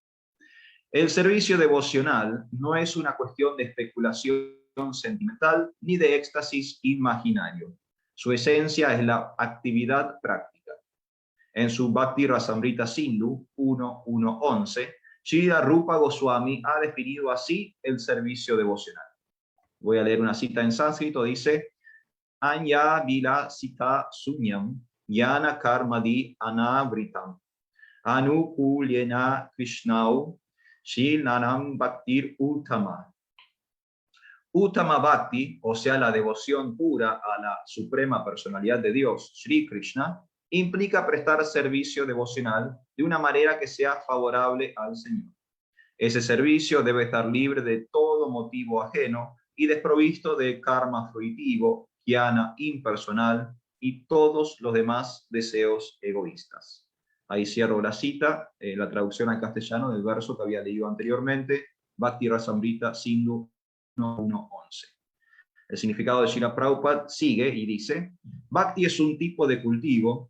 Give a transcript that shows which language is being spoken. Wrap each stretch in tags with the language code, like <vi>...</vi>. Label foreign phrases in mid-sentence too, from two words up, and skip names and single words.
<es>El servicio devocional no es una cuestión de especulación sentimental ni de éxtasis imaginario. Su esencia es la actividad práctica. En su Bhakti Rasamrita Sindhu 1.1.11, Srila Rupa Goswami ha definido así el servicio devocional. Voy a leer una cita en sánscrito, dice:</es> <sa>Anya vila sita sunyam yana karmadi anavritam anukulyena krishnau shilnanam bhaktir uttama. Uttama Bhakti,</sa> <es>o sea, la devoción pura a la suprema personalidad de Dios, Sri Krishna, implica prestar servicio devocional de una manera que sea favorable al Señor. Ese servicio debe estar libre de todo motivo ajeno y desprovisto de karma fruitivo, jnana impersonal y todos los demás deseos egoístas. Ahí cierro la cita, la traducción al castellano del verso que había leído anteriormente, Bhakti Rasamrita Sindhu 1.1.11. El significado de Srila Prabhupada sigue y dice: Bhakti es un tipo de cultivo.</es>